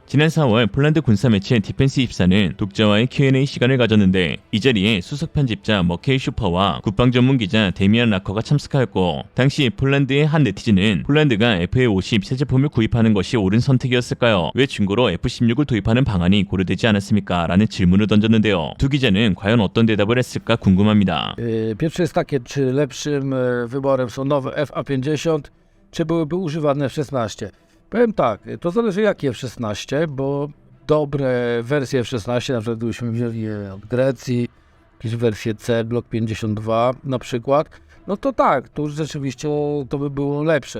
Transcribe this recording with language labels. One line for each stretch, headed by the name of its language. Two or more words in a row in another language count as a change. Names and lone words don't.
Korean: 지난 4월 폴란드 군사 매체 디펜스24는 독자와의 Q&A 시간을 가졌는데 이 자리에 수석 편집자 머케이 슈퍼와 국방 전문 기자 데미안 라커가 참석하였고 당시 폴란드의 한 네티즌은 폴란드가 FA-50 새 제품을 구입하는 것이 옳은 선택이었을까요? 왜 중고로 F-16을 도입하는 방안이 고려되지 않았습니까? 라는 질문을 던졌는데요. 두 기자는 과연 어떤 대답을 했을까 궁금합니다.
Polish: Pierwsze jest takie, czy lepszym wyborem są nowe FA-50, czy byłyby używane F-16? Powiem tak, to zależy jakie F-16, bo dobre wersje F-16, na przykład gdybyśmy wzięli je od Grecji, jakieś wersje C, Block 52 na przykład, no to tak, to już rzeczywiście to by było lepsze.